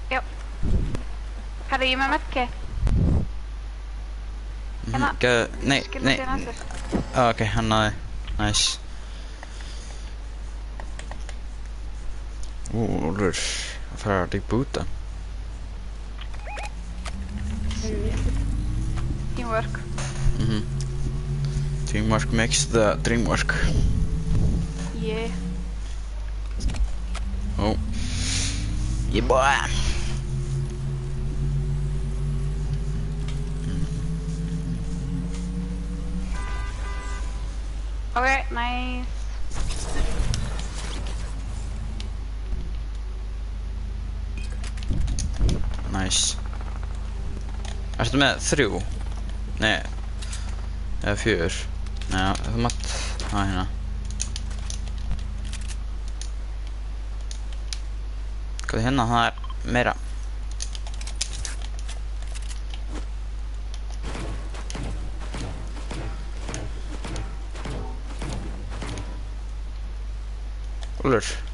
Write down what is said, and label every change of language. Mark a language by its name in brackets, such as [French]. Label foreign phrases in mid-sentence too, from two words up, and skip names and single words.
[Icelandic] Já. Herri, ég er með medkit. Hérna. Nei, Skilur nei. þér eftir. Ok, hann náði. Nice. Úlfur, að fara að reboota. Teamwork. [English] Teamwork makes the dream work. Yeah. Oh. Yeah, boy. Okay, nice. Nice. [Icelandic] Ertu með 3? Nei. Eða 4. Nei, þú mátt hafa hérna. Hvað er hérna? Það er meira. Úlfur.